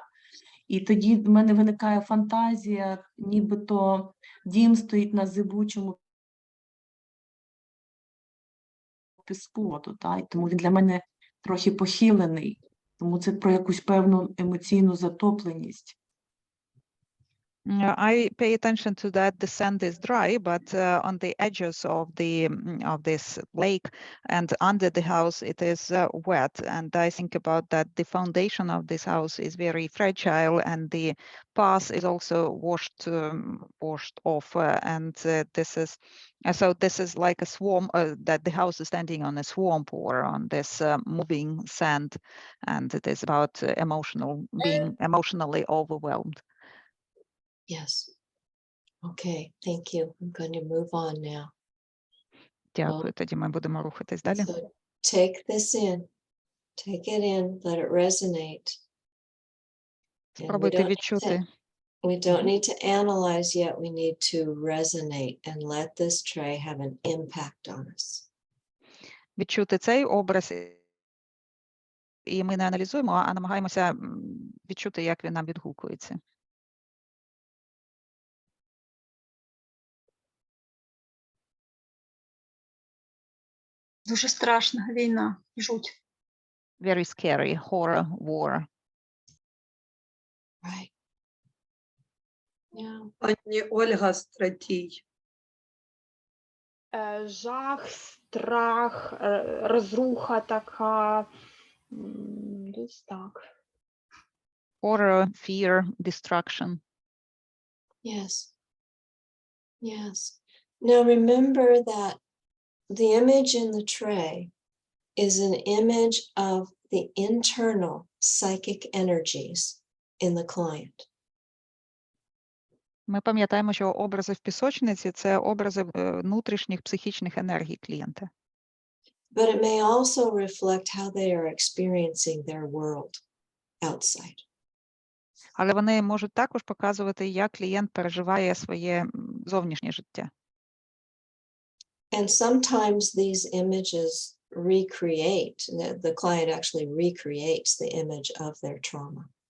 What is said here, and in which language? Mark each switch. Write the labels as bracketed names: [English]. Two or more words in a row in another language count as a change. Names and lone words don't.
[Ukrainian] І тоді в мене виникає фантазія, нібито дім стоїть на зибучому піску, і тому він для мене трохи похилений. Тому це про якусь певну емоційну затопленість. [English] I pay attention to that the sand is dry, but on the edges of this lake and under the house it is wet. And I think about that the foundation of this house is very fragile, and the path is also washed off. And this is like a swamp, that the house is standing on a swamp or on this moving sand, and it is about being emotionally overwhelmed. Yes. Okay. Thank you. I'm going to move on now. [Ukrainian] Дякую. Тоді ми будемо рухатись далі. [English] So take this in. Take it in. Let it resonate. And [Ukrainian] Спробуйте відчути. [English] we don't need to analyze yet. We need to resonate and let this tray have an impact on us. [Ukrainian] Відчути цей образ. І ми не аналізуємо, а намагаємося відчути, як він нам відгукується. Дуже страшна війна, жуть. [English] Very scary, horror, war. Right. Yeah. [Ukrainian] Пані Ольга Стратій. Жах, страх, розруха така. Десь так. [English] Horror, fear, destruction. Yes. Yes. Now remember that the image in the tray is an image of the internal psychic energies in the client. [Ukrainian] Ми пам'ятаємо, що образи в пісочниці – це образи внутрішніх психічних енергій клієнта. [English] But it may also reflect how they are experiencing their world outside. [Ukrainian] Але вони можуть також показувати, як клієнт переживає своє зовнішнє життя. [English] And sometimes these images recreate, the client actually recreates the image of their trauma.